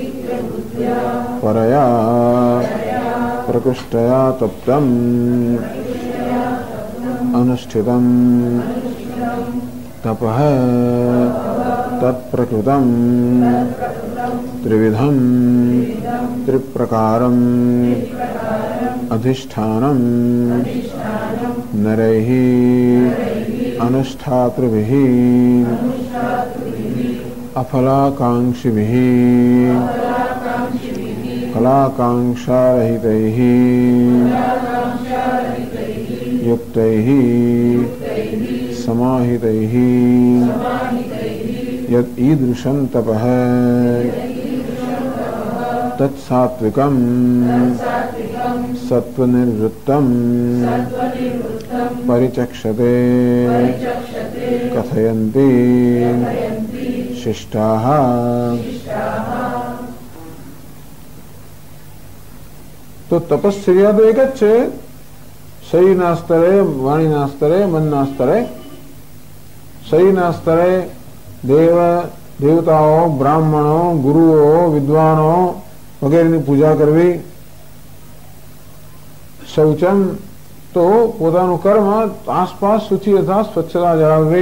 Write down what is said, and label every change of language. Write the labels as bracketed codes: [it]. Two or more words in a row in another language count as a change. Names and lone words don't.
[sa] પરયા પ્રકૃષ્ટયા તપ્તમ અનુષ્ઠિતમ તપઃ તત્પ્રકૃતમ ત્રિવિધમ ત્રિપ્રકારમ અધિષ્ઠાનમ નરૈઃ अनुष्ठातृभिः अफलाकांक्षिभिः फलाकांक्षारहितैः युक्तैः समाहितैः यत् ईदृशं तपः तत्सात्विकं सत्वनिवृत्तं परिचक्षते कथयन्ति शिष्टाः. [gu] તો તપશ્ચર્યા તો એક જ છે. શરીરના સ્તરે, વાણીના સ્તરે, મનના સ્તરે. શરીરના સ્તરે દેવતાઓ, બ્રાહ્મણો, ગુરુઓ, વિદ્વાનો વગેરેની પૂજા કરવી. શૌચમ તો પોતાનું કર્મ આસપાસ શુચિ તથા સ્વચ્છતા જાળવવી.